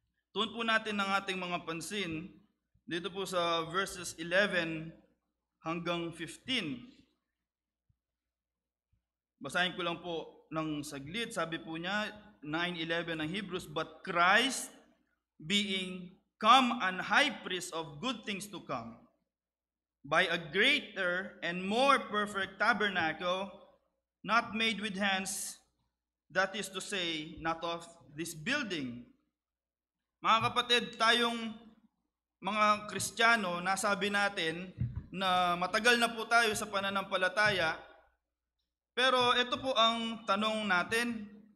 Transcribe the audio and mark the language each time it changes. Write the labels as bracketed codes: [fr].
[tl] Tuon po natin ang ating mga pansin dito po sa verses 11 hanggang 15. Basahin ko lang po ng saglit. Sabi po niya, [en] 9:11 ng Hebrews, "But Christ, being come an high priest of good things to come, by a greater and more perfect tabernacle, not made with hands, that is to say, not of this building." [tl] Mga kapatid, tayong mga Kristiyano, nasabi natin na matagal na po tayo sa pananampalataya, pero ito po ang tanong natin.